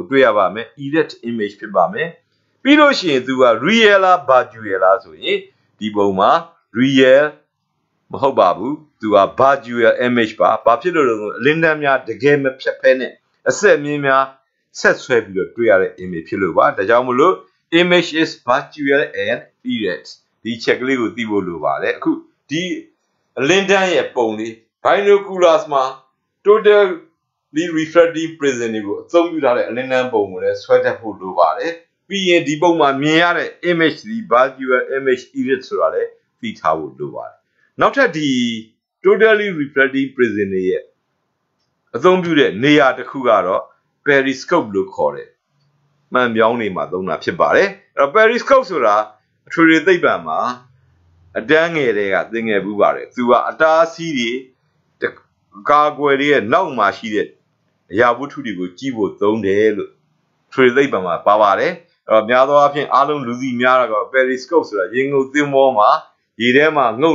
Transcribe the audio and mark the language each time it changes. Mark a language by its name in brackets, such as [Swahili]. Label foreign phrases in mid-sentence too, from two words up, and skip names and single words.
[Burmese] တွေ့ရပါမယ် [English] erect image [Burmese] ဖြစ်ပါမယ်ပြီးလို့ရှိရင်သူက real လား virtual လားဆိုရင်ဒီပုံမှာ real မဟုတ်ပါဘူးသူက [English] virtual image [Burmese] ပါဘာဖြစ်လို့လဲဆိုအလင်းတန်းများတကယ်မဖြတ်ဖဲနဲ့အစက်မြင့်များဆက်ဆွဲပြီးတော့တွေ့ရတဲ့ image ဖြစ်လို့ပါဒါကြောင့်မလို့ [English] image is virtual and erect [Burmese] ဒီချက်ကလေးကိုသိဖို့လိုပါတယ်အခုဒီအလင်းတန်းရဲ့ပုံလေး binoculars မှာ [English] totally refractive prism [Burmese] တွေကိုအသုံးပြုထားတဲ့အလင်းတန်းပုံကိုလည်းဆွဲတတ်ဖို့လိုပါတယ်ပြီးရင်ဒီပုံမှာမြင်ရတဲ့ image ဒီ [English] virtual image erect [Burmese] ဆိုတာလည်းသိထားဖို့လိုပါတယ်နောက်ထပ်ဒီ [English] totally refractive prism [Burmese] တွေရဲ့အသုံးပြုတဲ့နေရာတစ်ခုကတော့ periscope လို့ခေါ်တယ်မှန်ပြောင်းနေမှာသုံးတာဖြစ်ပါတယ်အဲ့တော့ periscope ဆိုတာအထွေထွေသိပ္ပံမှာအ တန်းငယ်တွေကသင်ငယ်ဘူးပါတယ်သူကအတားအဆီးတွေကာကွယ်တွေရဲ့နောက်မှာရှိတဲ့အရာဝတ္ထုတွေကိုကြည့်ဖို့သုံးတယ်လို့ထွေသိပ္ပံမှာပါပါတယ်အဲ့တော့များသောအားဖြင့်အားလုံးလူသိများတာက periscope ဆိုတာရေငုပ်သင်္ဘောမှာရေထဲမှာငု